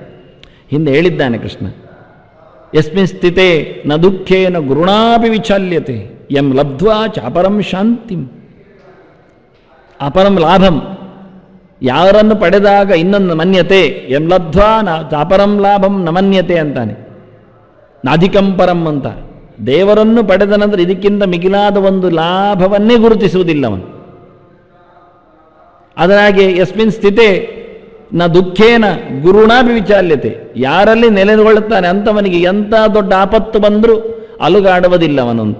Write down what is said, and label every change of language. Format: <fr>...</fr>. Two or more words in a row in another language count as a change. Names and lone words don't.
<kn>ಹಿಂದೆ ಹೇಳಿದ್ದಾನೆ</kn> <sa>ಕೃಷ್ಣ, ಯಸ್ಮಿನ್ ಸ್ಥಿತೆ ನ ದುಃಖೇನ ಗುರುಣಾಪಿ ವಿಚಾಲ್ಯತೆ ಯಂ ಲಬ್ಧ್ವಾ ಚಾಪರಂ ಶಾಂತಿಂ. ಅಪರಂ ಲಾಭಂ,</sa> <kn>ಯಾರನ್ನು ಪಡೆದಾಗ ಇನ್ನೊಂದು ಮನ್ಯತೆ,</kn> <sa>ಎಂ ಲಬ್ಧ್ವಾ ಚಾಪರಂ ಲಾಭಂ ನ ಮನ್ಯತೆ ಅಂತಾನೆ. ನಾಧಿಕಂ ಪರಂ ಅಂತ.</sa> <kn>ದೇವರನ್ನು ಪಡೆದ ನಂತರ ಇದಕ್ಕಿಂತ ಮಿಗಿಲಾದ ಒಂದು ಲಾಭವನ್ನೇ ಗುರುತಿಸುವುದಿಲ್ಲ ಅವನು. ಅದರಾಗೆ</kn> <sa>ಯಸ್ಮಿನ್ ಸ್ಥಿತೆ ನ ದುಃಖೇನ ಗುರುಣಾಪಿ ವಿಚಾಲ್ಯತೆ,</sa> <kn>ಯಾರಲ್ಲಿ ನೆಲೆಗೊಳ್ಳುತ್ತಾನೆ ಅಂಥವನಿಗೆ ಎಂಥ ದೊಡ್ಡ ಆಪತ್ತು ಬಂದರೂ ಅಲುಗಾಡುವುದಿಲ್ಲ ಅವನಂತ.</kn>